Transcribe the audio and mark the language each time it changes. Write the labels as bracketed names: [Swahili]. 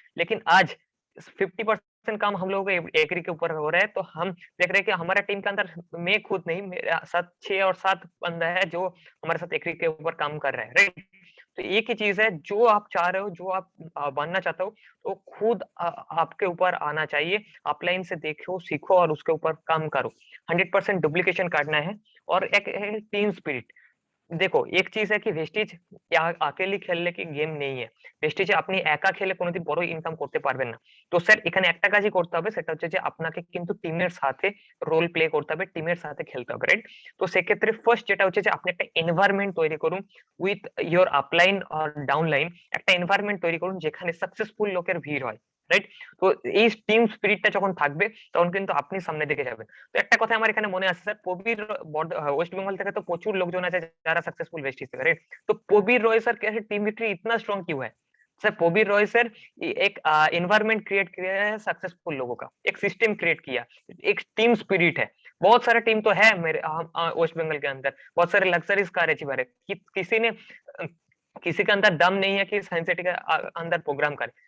[Hindi] लेकिन आज 50% काम हम लोगों को एग्री के ऊपर हो रहा है। तो हम देख रहे हैं कि हमारा टीम के अंदर, मैं खुद नहीं, मेरे साथ 6 और 7 बंदा है जो हमारे साथ एग्री के ऊपर काम कर रहा है, राइट? तो एक ही चीज है, जो आप चाह रहे हो, जो आप बनना चाहते हो, तो खुद आपके ऊपर आना चाहिए। अपलाइन से देखो, सीखो और उसके ऊपर काम करो। 100% डुप्लीकेशन काटना है। और एक है टीम स्पिरिट। [Bangla] দেখো, এক চিজ है कि ভেস্টিজ अकेले খেললে কি গেম নেই। ভেস্টিজে আপনি একা খেলে কোনোদিন বড় ইনকাম করতে পারবেন না। তো স্যার এখানে একটা কাজই করতে হবে, সেটা হচ্ছে যে আপনাকে কিন্তু টিমের সাথে রোল প্লে করতে হবে, টিমের সাথে খেলতে হবে, রাইট? তো সেক্ষেত্রে ফার্স্ট যেটা হচ্ছে যে আপনি একটা এনভায়রনমেন্ট তৈরি করুন with your upline আর downline. একটা এনভায়রনমেন্ট তৈরি করুন যেখানে সাকসেসফুল লোকের ভিড় হয়, রাইট? তো এই টিম স্পিরিটটা যখন থাকবে তখন কিন্তু আপনি সামনের দিকে যাবেন। তো একটা কথা আমার এখানে মনে আসছে স্যার, প্রবীর ওয়েস্ট বেঙ্গল থেকে তো প্রচুর লোকজন আছে যারা [Hindi] सक्सेसफुल वेस्टिज से, राइट? तो प्रबीर रॉय सर कैसे टीम विक्ट्री इतना स्ट्रांग क्यों है? सर प्रबीर रॉय सर एक एनवायरनमेंट क्रिएट किया है सक्सेसफुल लोगों का, एक सिस्टम क्रिएट किया, एक टीम स्पिरिट है। बहुत सारा टीम तो है मेरे वेस्ट बंगाल के अंदर, बहुत सारे लग्जरीज कार है कि किसी ने किसी के अंदर दम नहीं है कि साइंस सिटी के अंदर प्रोग्राम करे।